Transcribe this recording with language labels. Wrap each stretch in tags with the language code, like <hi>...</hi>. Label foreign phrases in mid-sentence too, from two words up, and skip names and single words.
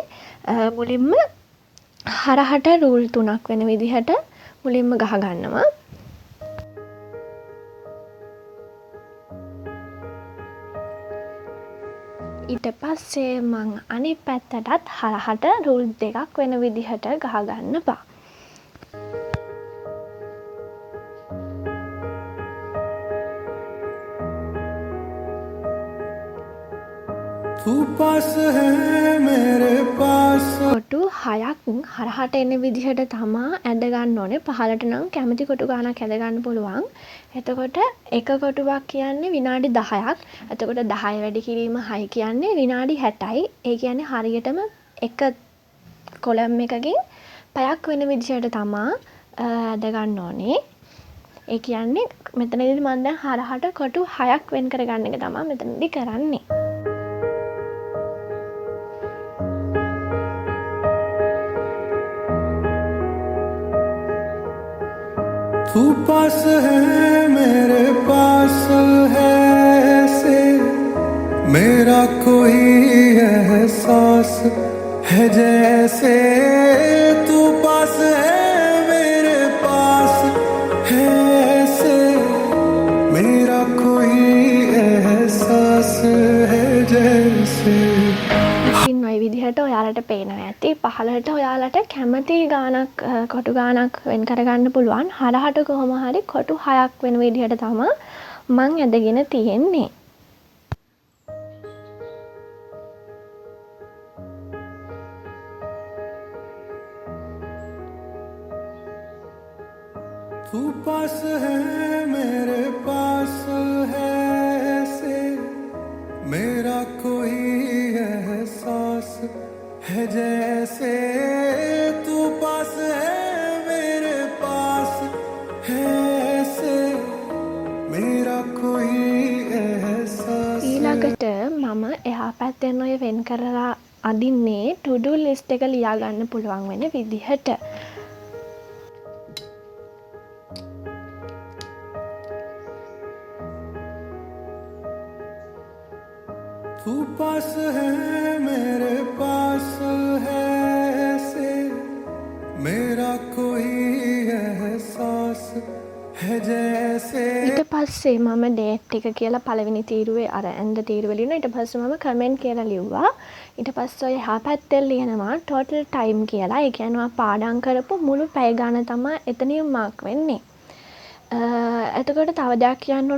<si>මුලින්ම හරහට රූල් 3ක් වෙන විදිහට මුලින්ම ගහ ගන්නවා. ඊට පස්සේ මං අනිත් පැත්තටත් හරහට රූල් 2ක් වෙන විදිහට ගහ ගන්නවා.</si> <hi>तू पास है मेरे पास</hi> <si>කොටු 6ක් හරහට එන විදිහට තමා ඇද ගන්න ඕනේ. පහලට නම් කැමති කොටු ගානක් ඇද ගන්න පුළුවන්. එතකොට එක කොටුවක් කියන්නේ විනාඩි 10ක්. එතකොට 10 වැඩි කිරීම 6 කියන්නේ විනාඩි 60යි. ඒ කියන්නේ හරියටම එක කොලම් එකකින් පැයක් වෙන විදිහට තමා ඇද ගන්න ඕනේ. ඒ කියන්නේ මෙතනදී මම දැන් හරහට කොටු 6ක් වෙන් කරගන්න එක තමයි මෙතනදී කරන්නේ.</si> <hi>तू पास है मेरे पास है ऐसे मेरा कोई एहसास है जैसे तू पास है मेरे पास है ऐसे मेरा कोई एहसास है जैसे</hi> <si>ඉතින් ওই විදිහට ඔයාලට පේනවා ඇති. පහළට ඔයාලට කැමති ගානක් කොටු ගානක් වෙන් කරගන්න පුළුවන්. හරහට කොහොම හරි කොටු 6ක් වෙන විදිහට තමයි මං ඇදගෙන තියෙන්නේ.</si> <hi>तू पास है मेरे पास है ऐसे मेरा कोई</hi> <si>एहसास है जैसे</si> <hi>तू पास है मेरे पास है ऐसे मेरा कोई एहसास</hi> <si>ඊළඟට මම එහා පැත්තෙන් ඔය වෙන් කරලා අදින්නේ</si> <en>to do list</en> <si>එක ලියා ගන්න පුළුවන් වෙන විදිහට.</si> <hi>तू पास है मेरे पास है ऐसे मेरा कोई एहसास है जैसे</hi> <si>ඊට පස්සේ මම ඩේට් එක කියලා පළවෙනි තීරුවේ අර ඇඳ තීරුව ලියනවා. ඊට පස්සේ මම කමෙන්ට් කියලා ලිව්වා. ඊට පස්සේ ඔය එහා පැත්තෙන් ලියනවා</si> <en>total time</en> <si>කියලා. ඒ කියන්නේ පාඩම් කරපු මුළු පැය ගාන තමයි එතනින් මාක් වෙන්නේ. එතකොට තව දෙයක් කියන්න ඕන.</si>